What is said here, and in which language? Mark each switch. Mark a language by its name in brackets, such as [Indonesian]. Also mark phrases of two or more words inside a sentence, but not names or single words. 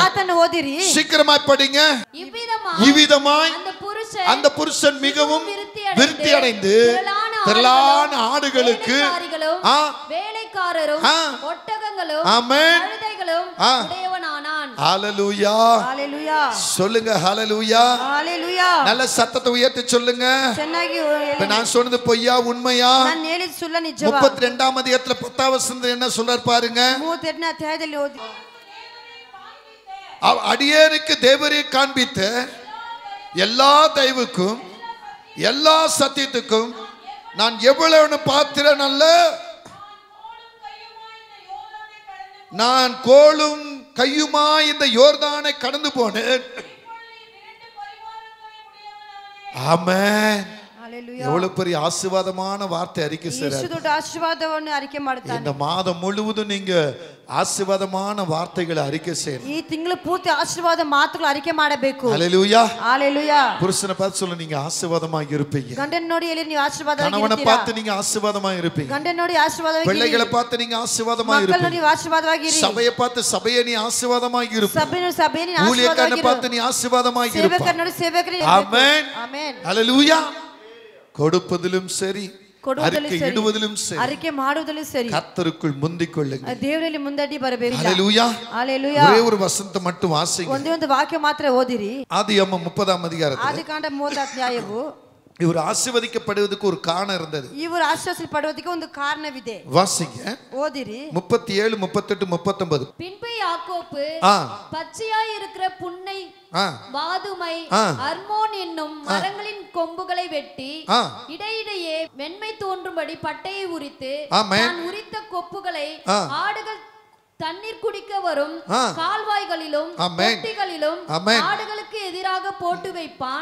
[Kannada] ಮಾತನ್ನು ಓದಿರಿ. [Tamil] சீக்கிரமாய் படிங்க. இவ்விதமாய் அந்த புருஷன் மிகவும் விருத்தி அடைந்து திரளான ஆடுகளுக்கு வேலைக்காரரும் ஒட்டகங்களும் கழுதைகளும் உடையவனானான். ஹalleluya. ஹalleluya. சொல்லுங்க ஹalleluya. ஹalleluya. நல்ல சத்தத்தை உயர்த்தி சொல்லுங்க. [Kannada] ಚೆನ್ನಾಗಿ [Tamil] நான் சொன்னது பொய்யா உண்மையா? [Kannada] ನಾನು ಹೇಳಿದ ಸುಳ್ಳ ನಿಜವಾ? [Tamil] 32ஆம் அதிகாரத்துல 10ஆம் வசனத்துல என்ன சொல்றார் பாருங்க. [Kannada] 32ನೇ ಅಧ್ಯಾಯದಲ್ಲಿ ಓದಿ. [Tamil] அடியேனுக்கு தேவரை காண்பித்த எல்லா தயவுக்கும் எல்லா சத்தியத்துக்கும் நான் எவ்வளவு பாத்திரன் அல்ல. நான் கோலும் கையுமா இந்த யோர்தானை கடந்து போனேன். ஆமென். எவ்வளவு பெரிய ஆசீர்வாதமான வார்த்தை அறிக்கை செய்றார். [Kannada] ಎಷ್ಟು ದೊಡ್ಡ ಆಶೀರ್ವಾದವನ್ನು ಅರಿಕೆ ಮಾಡುತ್ತಾನೆ. [Tamil] இந்த மாதம் முழுவதும் நீங்க ஆசீர்வாதமான வார்த்தைகளை அறிக்கை செய்யணும். [Kannada] ಈ ತಿಂಗಳು ಪೂರ್ತಿ ಆಶೀರ್ವಾದ ಮಾತುಗಳು ಅರಿಕೆ ಮಾಡಬೇಕು. [Tamil] ஹalleluya. ஹalleluya. புருஷனை பார்த்து சொல்ல நீங்க ஆசீர்வாதமாக இருப்பீங்க. [Kannada] ಗಂಡನ ನೋಡಿ ಹೇಳಿ ನೀವು ಆಶೀರ್ವಾದವಾಗಿ ಇರ್ತೀರಾ. [Tamil] கணவனை பார்த்து நீங்க ஆசீர்வாதமாக இருப்பீங்க. [Kannada] ಗಂಡನ ನೋಡಿ ಆಶೀರ್ವಾದವಾಗಿ ಇರಿ. [Tamil] பிள்ளைகளை பார்த்து நீங்க ஆசீர்வாதமாக [Kannada] ಮಕ್ಕಳನ್ನು [Tamil] இருப்பீங்க. [Kannada] ನೀವು ಆಶೀರ್ವಾದವಾಗಿ ಇರಿ. [Tamil] சபையை பார்த்து சபையை நீ ஆசீர்வாதமாக இருப்பீங்க. [Kannada] ಸಭೆಯನ್ನು ಆಶೀರ್ವಾದವಾಗಿ [Tamil] ஊழியக்காரனை பார்த்து நீ ஆசீர்வாதமாக இருப்பீங்க. [Kannada] ಸೇವಕರನ್ನು ನೋಡಿ ಸೇವಕರೇ. [Tamil] ஆமென். [Kannada] ಆಮೆನ್. [Tamil] ஹalleluya. கொடுப்பதிலும் சரி [Kannada] ಕೊಡುವುದಲ್ಲೂ ಸರಿ, ಇಡುವುದಲ್ಲೂ ಸರಿ, ಅರಿಕೆ ಮಾಡುವುದಲ್ಲೂ ಸರಿ, [Tamil] கர்த்தருக்குள் முந்திக்கொள்ளுங்க. [Kannada] ದೇವರಲ್ಲಿ ಮುಂದಡಿ ಬರಬೇಕು. [Tamil] ஹalleluya. ஹalleluya. ஒரே ஒரு வசனத்தை மட்டும் வாசிங்க. [Kannada] ಒಂದೇ ಒಂದು ವಾಕ್ಯ ಮಾತ್ರ ಓದಿರಿ. [Tamil] ஆதியாகமம் 30ஆம் அதிகாரத்தில் [Kannada] ಆದಿಕಾಂಡ 30 ಅಧ್ಯಾಯವು [Tamil] இவர் ஆசீர்வதிக்கப்படுவதற்கு ஒரு காரணம் இருந்தது. [Kannada] ಇವರು ಆಶೀರ್ವದಿಸಲ್ಪಡುವುದಕ್ಕೆ ಒಂದು ಕಾರಣವಿದೆ. [Tamil] வாசிங்க. [Kannada] ஓதிரி. [Tamil] 37, 38, 39. பின்பு யாக்கோப்பு பச்சையாய் இருக்கிற புன்னை, வாதுமை, அர்மோன் என்னும் மரங்களின் கொம்புகளை வெட்டி இடையிடையே வெண்மை தோன்றும்படி பட்டையை உரித்து, தான் உரித்த கொப்புகளை ஆடுகள் தண்ணீர் குடிக்க வரும் கால்வாய்களிலும் தொட்டிகளிலும் ஆடுகளுக்கு எதிராக போட்டு வைப்பான்.